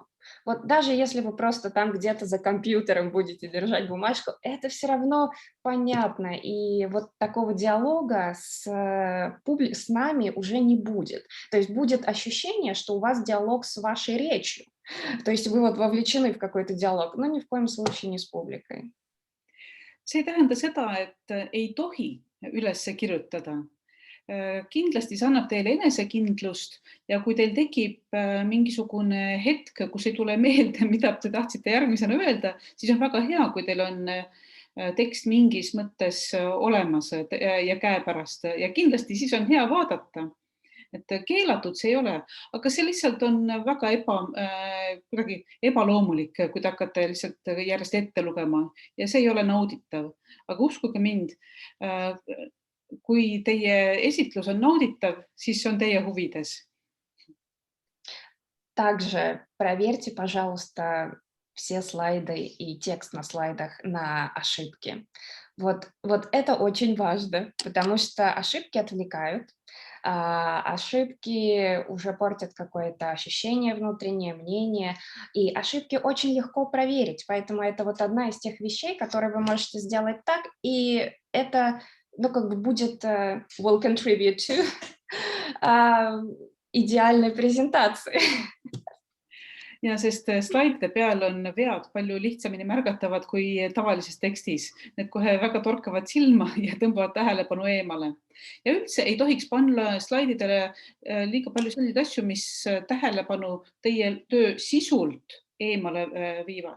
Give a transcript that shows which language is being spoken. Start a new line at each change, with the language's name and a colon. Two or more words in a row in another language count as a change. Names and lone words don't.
Russian: Вот даже если вы просто там где-то за компьютером будете держать бумажку, это все равно понятно, и вот такого диалога с нами уже не будет. То есть будет ощущение, что у вас диалог с вашей речью, то есть вы вовлечены в какой-то диалог, но ни в коем случае не с публикой.
Estonian: See ei tähenda seda, et ei tohi üles kirjutada. Kindlasti see annab teile enesekindlust ja kui teil tekib mingisugune hetk, kus ei tule meelde, mida te tahtsite järgmisena öelda, siis on väga hea, kui teil on tekst mingis mõttes olemas ja käepärast ja kindlasti siis on hea vaadata. Et keelatud see ei ole, aga see lihtsalt on väga kuidagi ebaloomulik, kui te hakkate lihtsalt järjest ette lugema ja see ei ole nauditav. Aga uskuge mind, kui teie esitlus on nauditav, siis see on teie huvides.
Russian: Также проверьте, пожалуйста, все слайды и текст на слайдах на ошибки. Вот это очень важно, потому что ошибки отвлекают, ошибки уже портят какое-то ощущение внутреннее, мнение, и ошибки очень легко проверить, поэтому это вот одна из тех вещей, которые вы можете сделать так, и это, будет
English: will contribute to
Russian: идеальной презентации.
Estonian: Ja sest slaidide peal on vead palju lihtsamini märgatavad kui tavalises tekstis. Need kohe väga torkavad silma ja tõmbavad tähelepanu eemale. Ja üldse ei tohiks panna slaididele liiga palju selliseid asju, mis tähelepanu teie töö sisult eemale viivad.